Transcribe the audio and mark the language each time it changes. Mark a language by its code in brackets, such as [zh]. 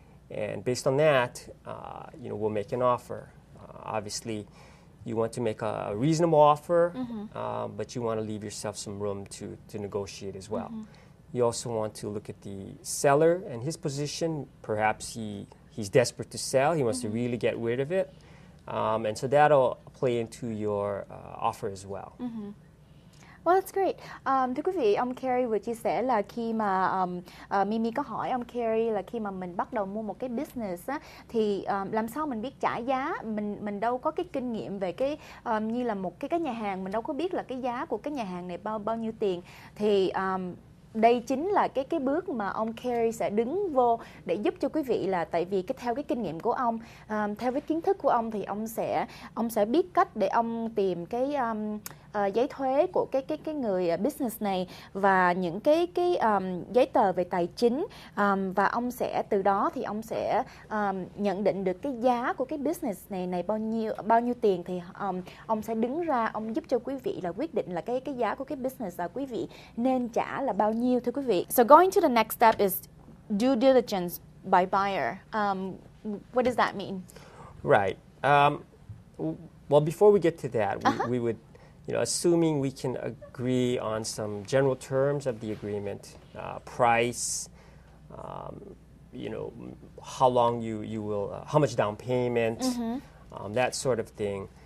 [en] And based on that, we'll make an offer. Obviously, you want to make a reasonable offer, but you want to leave yourself some room to negotiate as well. You also want to look at the seller and his position. Perhaps he's desperate to sell. He wants to really get rid of it. And so that'll play into your offer as well. Well, that's great. [vi] Thưa quý vị, ông Carey vừa chia sẻ là khi mà Mimi có hỏi ông Carey là khi mà mình bắt đầu mua một cái business á, thì làm sao mình biết trả giá, mình đâu có cái kinh nghiệm về cái như là một cái nhà hàng, mình đâu có biết là cái giá của cái nhà hàng này bao nhiêu tiền. Thì đây chính là cái bước mà ông Carey sẽ đứng vô để giúp cho quý vị, là tại vì theo cái kinh nghiệm của ông, theo cái kiến thức của ông thì ông sẽ biết cách để ông tìm cái giấy thuế của cái người business này và những cái giấy tờ về tài chính, và ông sẽ từ đó thì ông sẽ nhận định được cái giá của cái business này bao nhiêu tiền, thì ông sẽ đứng ra ông giúp cho quý vị là quyết định là cái giá của cái business là quý vị nên trả là bao nhiêu, thưa quý vị. [en] So going to the next step is due diligence by buyer. What does that mean? Right. Well, before we get to that, we would, assuming we can agree on some general terms of the agreement, price, how long you will, how much down payment, that sort of thing.